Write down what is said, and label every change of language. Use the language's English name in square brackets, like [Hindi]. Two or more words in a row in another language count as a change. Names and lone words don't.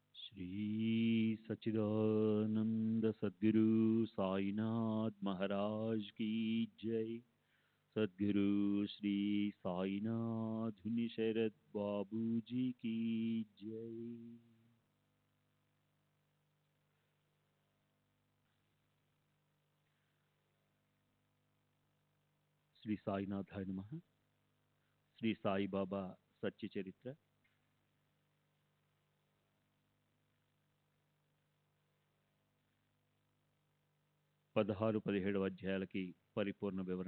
[Hindi] श्री सच्चिदानंद सद्गुरु साईनाथ महाराज की जय। सद्गुरु श्री साईनाथ धुनि शरद बाबू जी की जय। [Sanskrit] శ్రీ సాయినాథాయ నమః. [Telugu] శ్రీ సాయిబాబా సత్య చరిత్ర 16-17 అధ్యాయాలకి పరిపూర్ణ వివరణ.